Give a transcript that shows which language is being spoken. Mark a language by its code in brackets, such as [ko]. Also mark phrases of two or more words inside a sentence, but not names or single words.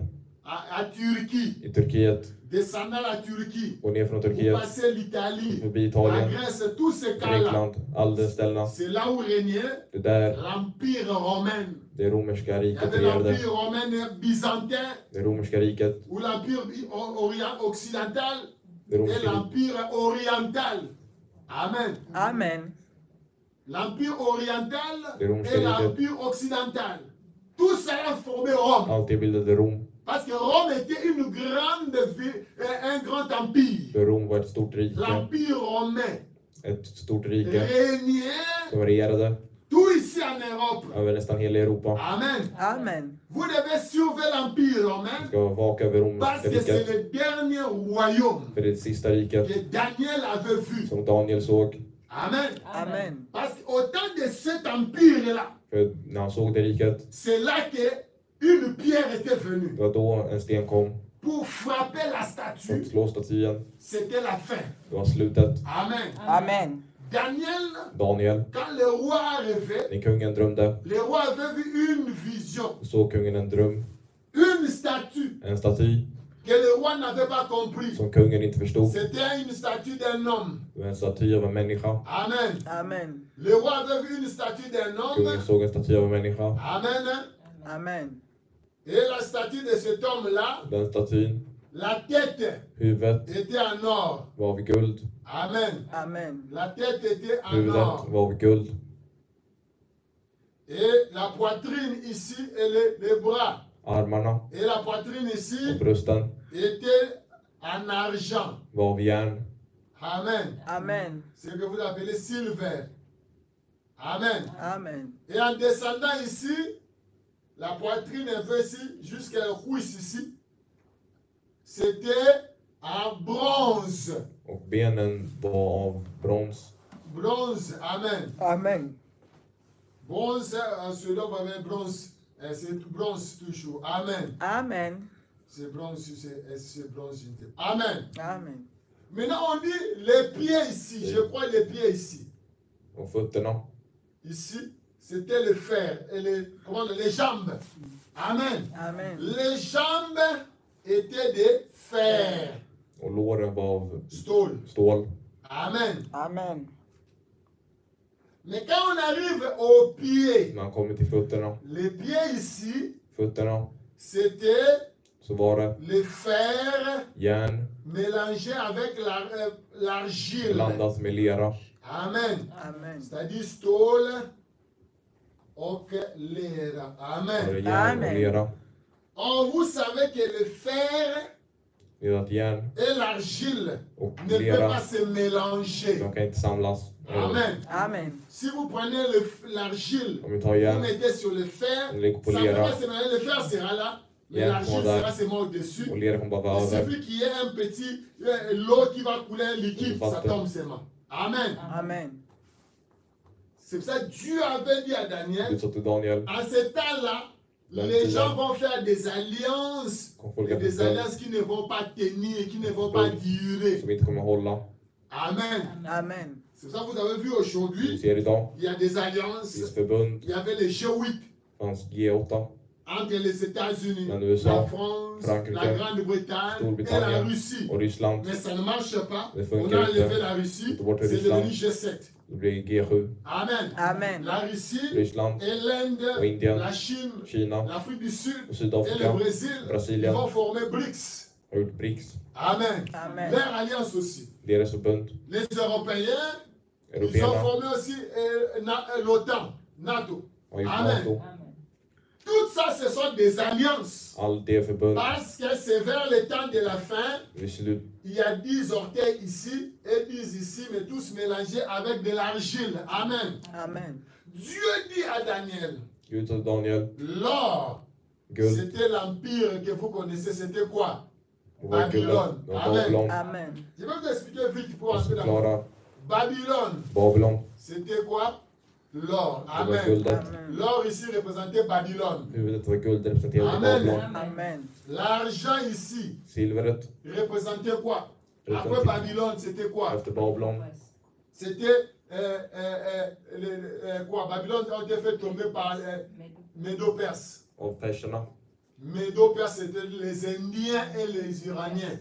[fr] à Turquie, [sv] i Turkiet. [fr] descendant la Turquie, [sv] Gå ner från [fr] vous [sv] Turkiet [fr] passez l'Italie, [sv] förbi [fr] la [sv] Italien, [fr] Grèce, tous ces cas-là. [sv] Grekland, alla de ställena. [fr] C'est là où régnait [sv] Det där, [fr] l'Empire romain. [sv] det romerska [fr] Il y [sv] riket [fr] avait [sv] regerade. [fr] l'Empire romain byzantin, [sv] Det romerska riket, [fr] ou l'Empire occidental [sv] det [fr] et [sv] romerska riket. [fr] l'Empire oriental. Amen. [sv] Amen. [fr] L'Empire oriental [sv] Det romerska [fr] et [sv] riket, [fr] l'Empire occidental. Tout cela formait Rome. [sv] allt det bildade Rom. [fr] Parce que Rome était une grande ville, un grand empire. [sv] För Rom var ett stort rike, [fr] L'Empire romain [sv] ett stort rike [fr] régnait [sv] som regerade [fr] tout ici en Europe. [sv] över nästan hela Europa. [fr] Amen. [sv] Amen. [fr] Vous devez surveiller l'Empire [sv] Vi [fr] romain [sv] ska vaka över [fr] parce [sv] romerska [fr] que c'est [sv] riket, [fr] le dernier royaume [sv] för det är det sista riket [fr] que Daniel avait vu. [sv] som Daniel såg. [fr] Amen. [sv] Amen. [fr] Parce qu'au temps de cet empire-là, [sv] För när han såg det riket, [fr] c'est là qu'une pierre était venue [sv] det var då en sten kom [fr] pour frapper la [sv] för [fr] statue. [sv] att slå statyn. [fr] C'était la fin. [sv] Det var slutet. [fr] Amen. [sv] Amen. [fr] Daniel, [sv] Daniel, [fr] quand le roi a rêvé, [sv] när kungen drömde, [fr] le roi avait vu une vision, [sv] såg kungen en dröm, [fr] une statue [sv] en staty [fr] que le roi n'avait pas compris. [sv] som kungen inte förstod. [fr] C'était une statue d'un homme. [sv] Det var en staty av en människa. [fr] Amen. [sv] Amen. [fr] Le roi avait vu une statue d'un homme. [sv] Kungen såg en staty av en människa. [fr] Amen. [sv] Amen. [fr] Et la statue de cet homme-là, [sv] Den statyn, [fr] la tête [sv] huvudet [fr] était en or. [sv] var av guld. [fr] Amen. [sv] Amen. [fr] La tête était en [sv] Huvudet [fr] or. [sv] var av guld. [fr] Et la poitrine ici et les bras. [sv] Armarna [fr] Et la poitrine [sv] och [fr] ici [sv] brösten [fr] était en argent. [sv] var av järn. [fr] Amen. [sv] Amen. [fr] C'est ce que vous appelez silver. Amen. [sv] Amen. [fr] Et en descendant ici, la poitrine un peu ici, jusqu'à la cuisse ici, c'était en bronze. [sv] Och benen var av brons. [fr] Bronze, amen. [sv] Amen. [fr] Bronze, en suédois, vous avez bronze. C'est bronze toujours. Amen. [sv] Amen. [fr] C'est bronze, c'est bronze. Amen. [sv] Amen. [fr] Maintenant, on dit les pieds ici. Je crois les pieds ici. [sv] Och fötterna, [fr] Ici, c'était le fer et les jambes. Amen. [sv] Amen. [fr] Les jambes étaient de fer. [sv] och låren var av Stål. stål. [fr] Amen. [sv] Amen. [fr] Mais quand on arrive aux pieds, [sv] När han kommer till fötterna, [fr] les pieds ici, [sv] fötterna, [fr] c'était [sv] så var det [fr] le fer [sv] järn [fr] mélangé avec l'argile. [sv] blandat med lera. [fr] Amen. [sv] Amen. [fr] C'est-à-dire [sv] stål och lera. Det [fr] Amen. [sv] är järn och [fr] Amen. [sv] lera. [fr] Or, vous savez que le fer [sv] Det är att järn [fr] et l'argile [sv] och [fr] ne peuvent [sv] lera, [fr] pas se mélanger. [sv] de kan inte samlas. [fr] Amen. [sv] Amen. [fr] Si vous prenez l'argile, [sv] Om vi tar [fr] vous [sv] järn [fr] mettez sur le fer, [sv] och lägger på [fr] ça ne peut [sv] lera [fr] pas se mélanger. Le fer sera là, mais Yeah, l'argile on va- sera seulement au-dessus. [sv] och lera kommer bara vara [fr] Il [sv] över. [fr] suffit qu'il y ait un petit, l'eau qui va couler, un liquide, ça tombe seulement. Amen. [sv] Amen. [fr] C'est pour ça que Dieu avait dit à Daniel, [sv] Gud sa till Daniel, [fr] en ce temps-là, les gens vont faire des alliances, [sv] kom folk [fr] et [sv] att [fr] des [sv] förstöra [fr] alliances qui ne vont pas tenir, qui ne vont pas durer. [sv] som inte kommer hålla. [fr] Amen. [sv] Amen. [fr] C'est pour ça que vous avez vu [sv] Vi [fr] aujourd'hui, [sv] ser idag, [fr] il y a des [sv] det [fr] alliances. [sv] finns förbund, [fr] Il y avait les G8, [sv] det fanns G8, [fr] entre les États-Unis, [sv] mellan USA, [fr] la France, [sv] Frankrike, [fr] la Grande-Bretagne et la [sv] Storbritannien [fr] Russie. [sv] och Ryssland. [fr] Mais ça ne marche pas. [sv] Det [fr] On [sv] funkar [fr] a enlevé [sv] inte. [fr] la Russie, [sv] Ta bort [fr] c'est [sv] Ryssland. [fr] devenu G7. [sv] Det blir G7. [fr] Amen. [sv] Amen. [fr] La Russie [sv] Ryssland [fr] et l'Inde, [sv] och Indien, [fr] la Chine, [sv] Kina [fr] l'Afrique du Sud [sv] och [fr] et [sv] Sydafrika [fr] le Brésil, ils [sv] Brasilien [fr] vont former BRICS. [sv] har gjort BRICS. [fr] Amen. [sv] Amen. [fr] Leur alliance aussi. [sv] Deras förbund, [fr] Les Européens, ils ont [sv] européerna, [fr] formé aussi l'OTAN, [sv] NATO. har gjort [fr] Amen. [sv] NATO. [fr] Tout ça, ce sont des alliances. [sv] Allt det förbund [fr] Parce que c'est vers le temps de la fin, [sv] vid slut. [fr] il y a 10 orteils ici et 10 ici, mais tous mélangés avec de l'argile. Amen. [sv] Amen. [fr] Dieu dit à Daniel, [sv] Gud sa Daniel, [fr] l'or, [sv] guld, [fr] c'était l'empire que vous connaissez, c'était quoi? [sv] det var guldet, [fr] Babylon. [sv] det var [fr] Amen. [sv] Babylon. Amen. [fr] Je vais vous expliquer vite pour [sv] Jag ska [fr] entrer dans [sv] förklara [fr] Babylone, [sv] Babylon, [fr] c'était quoi? L'or. [sv] det var [fr] Amen. [sv] guldet. Amen. [fr] L'or ici représentait Babylone. [sv] Huvudet var guld, det representerade [fr] Amen. [sv] Babylon. Amen. [fr] L'argent ici [sv] Silveret [fr] représentait quoi? Après [sv] representerade [fr] Babylone, c'était quoi? [sv] efter Babylon. [fr] C'était quoi? Babylone a été fait tomber par Médo-Perse. [sv] Av perserna. [fr] Médo-Perse, c'était les Indiens et les Iraniens.